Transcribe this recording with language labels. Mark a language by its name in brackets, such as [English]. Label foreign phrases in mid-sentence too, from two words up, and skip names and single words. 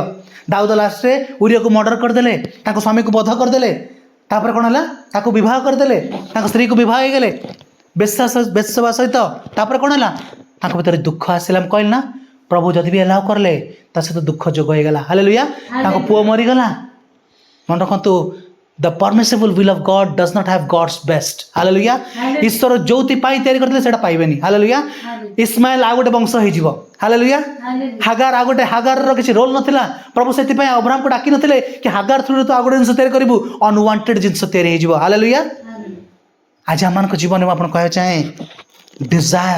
[Odia] ଦାଉଦ ଲାଷ୍ଟରେ ଉରିୟକୁ ମର୍ଡର କରିଦେଲେ, ତାଙ୍କ ସ୍ୱାମୀକୁ ବଧ କରିଦେଲେ। ତାପରେ କ'ଣ ହେଲା? ତାକୁ ବିବାହ କରିଦେଲେ, ତାଙ୍କ ସ୍ତ୍ରୀକୁ ବିବାହ ହେଇଗଲେ ବେଶ୍ୟାବା ସହିତ। ତାପରେ କ'ଣ ହେଲା? ତାଙ୍କ ଭିତରେ ଦୁଃଖ ଆସିଲା। ମୁଁ କହିଲି ନା, ପ୍ରଭୁ ଯଦି ବି ଏଲାଉ କରିଲେ ତା ସହିତ ଦୁଃଖ ଯୋଗ ହେଇଗଲା। ହାଲେଲୁୟା। ତାଙ୍କ ପୁଅ ମରିଗଲା। ମନେ ରଖନ୍ତୁ, [English] the permissible will of God does not have God's best. Hallelujah. [Odia] ଈଶ୍ୱର ଯୋଉଥିପାଇଁ ତିଆରି କରିଥିଲେ ସେଟା ପାଇବେନି। ହାଲେଲୁୟା। ଇସ୍ମାଏଲ ଆଉ ଗୋଟେ ବଂଶ ହେଇଯିବ। ହାଲେଲୁୟା। ହାଗାର ଆଉ ଗୋଟେ, ହାଗାରର କିଛି ରୋଲ ନଥିଲା। ପ୍ରଭୁ ସେଥିପାଇଁ ଅବ୍ରାହମକୁ ଡାକି ନଥିଲେ କି ହାଗାର ଥ୍ରୁରେ ତୁ ଆଉ ଗୋଟେ ଜିନିଷ ତିଆରି କରିବୁ। ଅନୱାଣ୍ଟେଡ୍ ଜିନିଷ ତିଆରି ହେଇଯିବ। ହାଲେଲୁୟା। ଆଜି ଆମମାନଙ୍କ ଜୀବନରେ ମୁଁ ଆପଣଙ୍କୁ କହିବାକୁ ଚାହେଁ, ଡିଜାୟାର।